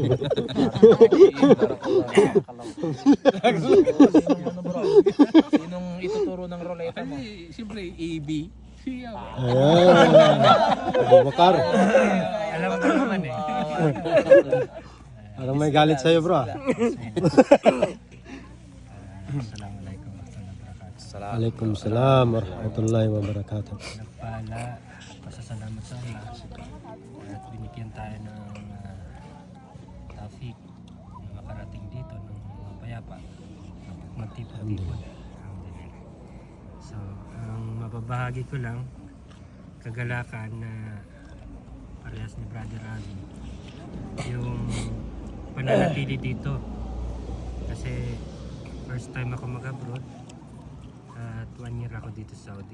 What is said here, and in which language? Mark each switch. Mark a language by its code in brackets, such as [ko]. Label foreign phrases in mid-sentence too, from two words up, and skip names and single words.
[tl] Sinong ituturo ng roleta mo? Kasi siyempre AB. Siya. Ayan. Abu Bakar. Alam ko naman eh. Parang may galit sa'yo bro ah. [ar] السلام عليكم ورحمة الله وبركاته. وعليكم السلام ورحمة الله وبركاته. [tl] Nagpala, pasasalamat sa Allah at binigyan tayo ng taufik na makarating dito ng mapayapa magtipon-tipon. Alhamdulillah. So, ang mababahagi ko lang kagalakan na parehas ni Brother Ali yung pananatili dito kasi [en] first time [tl] ako mag-abroad at 1 year ako dito sa Saudi.